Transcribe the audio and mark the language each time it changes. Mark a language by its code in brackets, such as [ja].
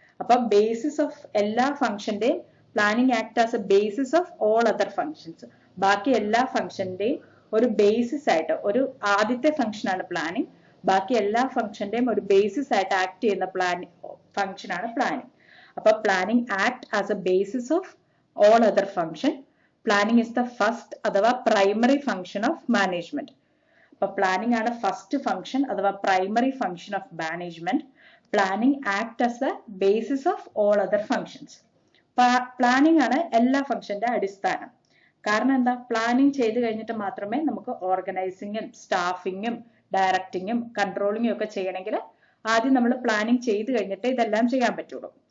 [en] അപ്പൊ basis of [ml] എല്ലാ ഫംഗ്ഷന്റെയും [en] Planning act as a basis of all other functions. [ml] ബാക്കി എല്ലാ ഫംഗ്ഷന്റെയും ഒരു ബേസിസ് ആയിട്ട് ഒരു ആദ്യത്തെ ഫംഗ്ഷൻ ആണ് പ്ലാനിംഗ്. ബാക്കി എല്ലാ ഫംഗ്ഷന്റെയും ഒരു ബേസിസ് ആയിട്ട് ആക്ട് ചെയ്യുന്ന ഫംഗ്ഷൻ ആണ് പ്ലാനിംഗ്. [en] അപ്പൊ planning act as a basis of all other function. Planning is the first അഥവാ primary function of management. [ml] അപ്പൊ പ്ലാനിംഗ് ആണ് ഫസ്റ്റ് ഫംഗ്ഷൻ അഥവാ [en] Primary function of management. Planning act as the basis of all other functions. [ml] Planning ആണ് എല്ലാ ഫംഗ്ഷന്റെ അടിസ്ഥാനം. കാരണം എന്താ, പ്ലാനിംഗ് ചെയ്ത് കഴിഞ്ഞിട്ട് മാത്രമേ നമുക്ക് ഓർഗനൈസിങ്ങും സ്റ്റാഫിങ്ങും ഡയറക്ടിങ്ങും കൺട്രോളിങ്ങും ഒക്കെ ചെയ്യണമെങ്കിൽ ആദ്യം നമ്മൾ പ്ലാനിംഗ് ചെയ്ത് കഴിഞ്ഞിട്ട് ഇതെല്ലാം ചെയ്യാൻ പറ്റുള്ളൂ.